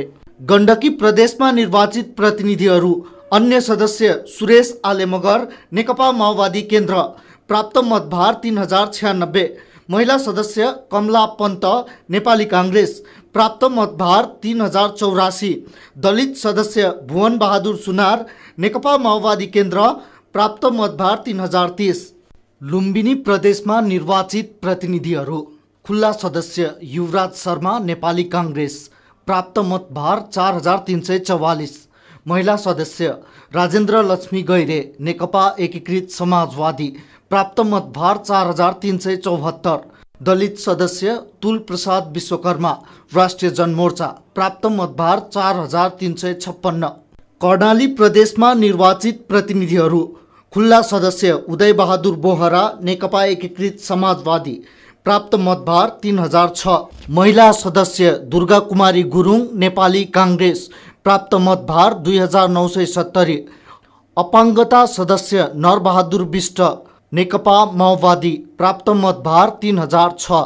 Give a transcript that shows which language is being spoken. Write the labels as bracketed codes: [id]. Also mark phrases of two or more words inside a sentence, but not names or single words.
[ne] गण्डकी प्रदेशमा निर्वाचित प्रतिनिधिहरू अन्य सदस्य सुरेश आले मगर नेकपा माओवादी केन्द्र प्राप्त मतभार 3096। महिला सदस्य कमला पन्त नेपाली कांग्रेस प्राप्त मतभार 3084। दलित सदस्य भुवन बहादुर सुनार नेकपा माओवादी केन्द्र प्राप्त मतभार 3030। लुम्बिनी प्रदेशमा निर्वाचित प्रतिनिधिहरू खुल्ला सदस्य युवराज शर्मा नेपाली कांग्रेस प्राप्त मतभार 4344। महिला सदस्य राजेन्द्र लक्ष्मी गैरे नेकपा एकीकृत समाजवादी प्राप्त मतभार 4374। दलित सदस्य तुल प्रसाद विश्वकर्मा राष्ट्रिय जनमोर्चा प्राप्त मतभार 4356। कर्णाली प्रदेशमा निर्वाचित प्रतिनिधिहरू खुल्ला सदस्य उदय बहादुर बोहरा नेकपा एकीकृत समाजवादी प्राप्त मतभार 3006। महिला सदस्य दुर्गा कुमारी गुरुङ नेपाली कांग्रेस प्राप्त मतभार 2970। अपाङ्गता सदस्य नरबहादुर बिष्ट नेकपा माओवादी प्राप्त मतभार 3006।